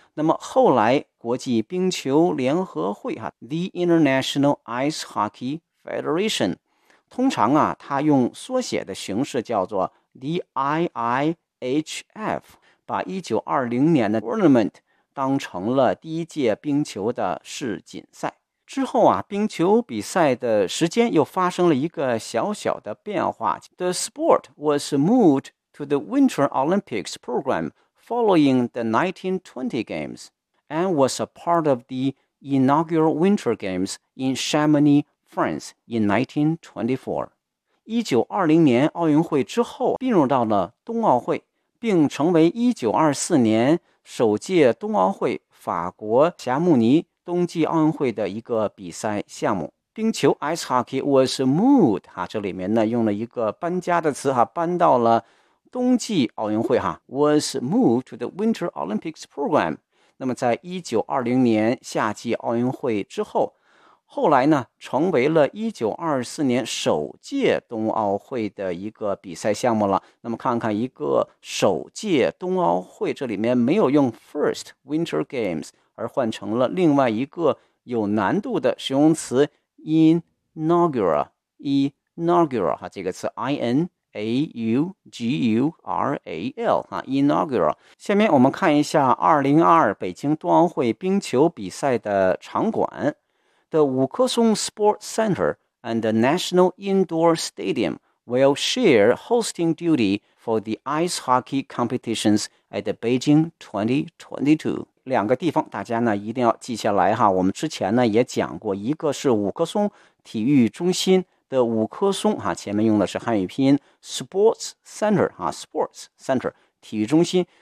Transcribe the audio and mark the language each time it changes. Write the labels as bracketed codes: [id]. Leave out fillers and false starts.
[zh] 那么后来国际冰球联合会The International Ice Hockey Federation, 通常它用缩写的形式叫做 The IIHF, 把1920年的 tournament当成了第一届冰球的世锦赛。之后冰球比赛的时间又发生了一个小小的变化。 [en] The sport was moved to the Winter Olympics program following the 1920 Games and was a part of the inaugural Winter Games in Chamonix, France in 1924. [zh] 1920年奥运会之后并入到了冬奥会，并成为1924年首届冬奥会法国霞慕尼冬季奥运会的一个比赛项目。冰球 [en] ice hockey was moved [zh] 哈，这里面呢用了一个搬家的词哈，搬到了冬季奥运会哈 ， [en] was moved to the Winter Olympics program。 [zh] 那么在1920年夏季奥运会之后，后来呢成为了1924年首届冬奥会的一个比赛项目了。那么看看一个首届冬奥会，这里面没有用 [en] first Winter Games， [zh] 而换成了另外一个有难度的形容词。 inaugural 哈，这个词 inaugural 哈 inaugural。下面我们看一下2022北京冬奥会冰球比赛的场馆。 [en] The Wukesong Sports Center and the National Indoor Stadium will share hosting duty for the ice hockey competitions at Beijing 2022。 [zh] 两个地方大家呢一定要记下来哈，我们之前呢也讲过，一个是五棵松体育中心的五棵松哈，前面用的是汉语拼音 Sports Center 哈 Sports Center 体育中心。